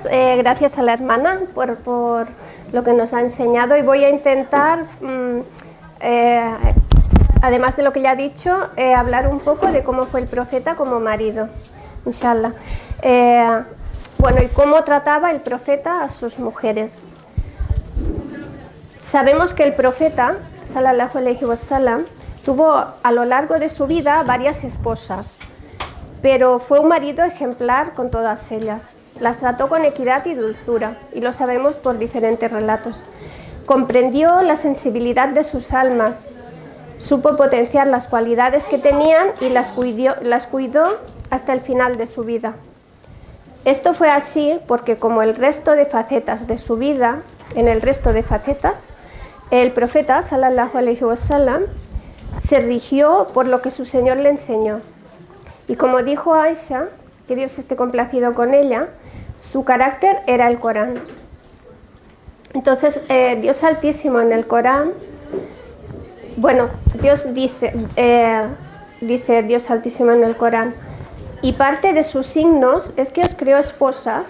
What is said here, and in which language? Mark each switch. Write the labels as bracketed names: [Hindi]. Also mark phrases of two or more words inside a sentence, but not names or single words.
[Spanish] Gracias a la hermana por lo que nos ha enseñado y voy a intentar, además de lo que ya ha dicho, hablar un poco de cómo fue el profeta como marido, inshallah. Y cómo trataba el profeta a sus mujeres. Sabemos que el profeta [Arabic] صلى الله عليه وسلم [Spanish] tuvo a lo largo de su vida varias esposas, pero fue un marido ejemplar con todas ellas. Las trató con equidad y dulzura, y lo sabemos por diferentes relatos. comprendió la sensibilidad de sus almas, supo potenciar las cualidades que tenían y las cuidó hasta el final de su vida. Esto fue así porque, como el resto de facetas de su vida, en el resto de facetas, el profeta [Arabic] صلى الله عليه وسلم [Spanish] se rigió por lo que su Señor le enseñó. Y como dijo Aisha, que Dios esté complacido con ella, su carácter era el Corán. Entonces, Dios Altísimo en el Corán, bueno, Dios dice Dios Altísimo en el Corán, y parte de sus signos es que os creó esposas.